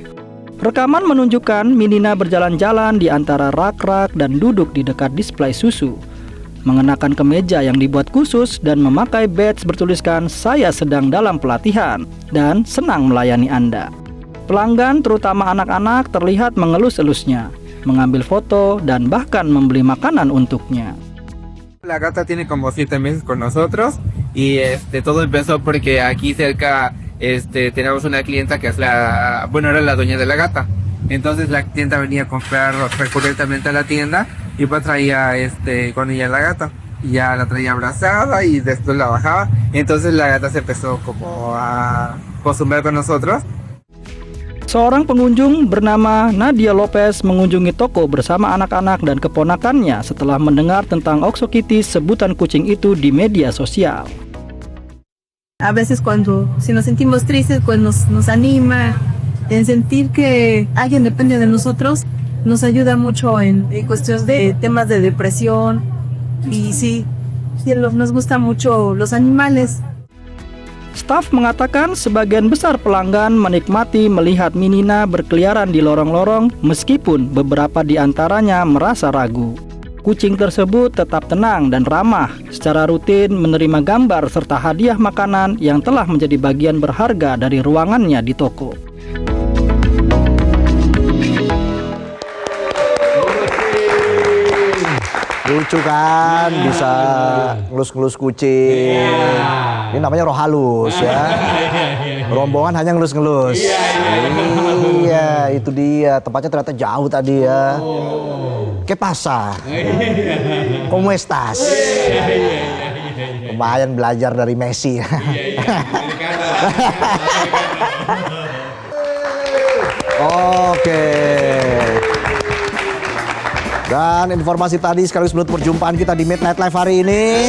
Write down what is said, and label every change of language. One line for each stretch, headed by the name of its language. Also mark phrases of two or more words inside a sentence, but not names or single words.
Indonesian: Rekaman menunjukkan Minina berjalan-jalan di antara rak-rak dan duduk di dekat display susu, mengenakan kemeja yang dibuat khusus dan memakai badge bertuliskan "Saya sedang dalam pelatihan" dan senang melayani Anda. Pelanggan, terutama anak-anak, terlihat mengelus-elusnya, mengambil foto dan bahkan membeli makanan untuknya.
Spanish: La gata tiene como 7 meses con nosotros y todo empezó porque aquí cerca tenemos una clienta que es era la dueña de la gata. Entonces la clienta venía a comprar recurrentemente a la tienda y pues traía con ella la gata. Ya la traía abrazada y después la bajaba. Entonces la gata se empezó como a acostumbrar con nosotros.
Indonesian: Seorang pengunjung bernama Nadia Lopez mengunjungi toko bersama anak-anak dan keponakannya setelah mendengar tentang OXXO Kitty, sebutan kucing itu di media sosial.
Spanish: A veces si nos sentimos tristes, pues nos anima, en sentir que alguien depende de nosotros, nos ayuda mucho en cuestiones de temas de depresión, y sí, nos gustan mucho los animales.
Indonesian: Staf mengatakan sebagian besar pelanggan menikmati melihat Minina berkeliaran di lorong-lorong meskipun beberapa di antaranya merasa ragu. Kucing tersebut tetap tenang dan ramah, secara rutin menerima gambar serta hadiah makanan yang telah menjadi bagian berharga dari ruangannya di toko. Lucu kan, bisa ngelus-ngelus kucing. Ini namanya roh halus ya. Rombongan hanya ngelus-ngelus. Iya, itu dia. Tempatnya ternyata jauh tadi ya.
Spanish: ¿Qué pasa? ¿Cómo estás?
Indonesian: Lumayan belajar dari Messi. Oke. Dan informasi tadi sekaligus menutup perjumpaan kita di Midnight Live hari ini.